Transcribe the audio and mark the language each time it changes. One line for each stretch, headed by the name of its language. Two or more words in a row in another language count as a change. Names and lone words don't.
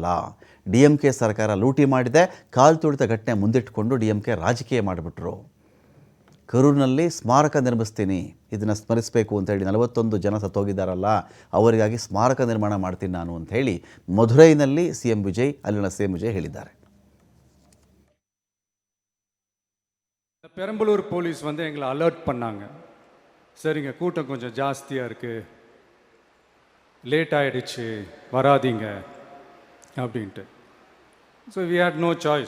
Kannada: DMK ಸರ್ಕಾರ ಲೂಟಿ ಮಾಡಿದೆ, ಕಾಲ್ತುಳಿತ ಘಟನೆ ಮುಂದಿಟ್ಟುಕೊಂಡು DMK ರಾಜಕೀಯ ಮಾಡಿಬಿಟ್ರು. ಕರೂರಿನಲ್ಲಿ ಸ್ಮಾರಕ ನಿರ್ಮಿಸ್ತೀನಿ, ಇದನ್ನು ಸ್ಮರಿಸಬೇಕು ಅಂತೇಳಿ 41 ಜನ ಸತ್ತೋಗಿದ್ದಾರಲ್ಲ ಅವರಿಗಾಗಿ ಸ್ಮಾರಕ ನಿರ್ಮಾಣ ಮಾಡ್ತೀನಿ ನಾನು ಅಂಥೇಳಿ ಮಧುರೈನಲ್ಲಿ ಅಲ್ಲಿನ CM ವಿಜಯ್ ಹೇಳಿದ್ದಾರೆ.
Tamil: பெரம்பலூர் போலீஸ் எங்களை அலர்ட் பண்ணாங்க. சரிங்க, கூட்டம் கொஞ்சம் ஜாஸ்தியாக இருக்குது, லேட் ஆகிடுச்சு, வராதிங்க அப்படின்ட்டு.
English: So we had no choice.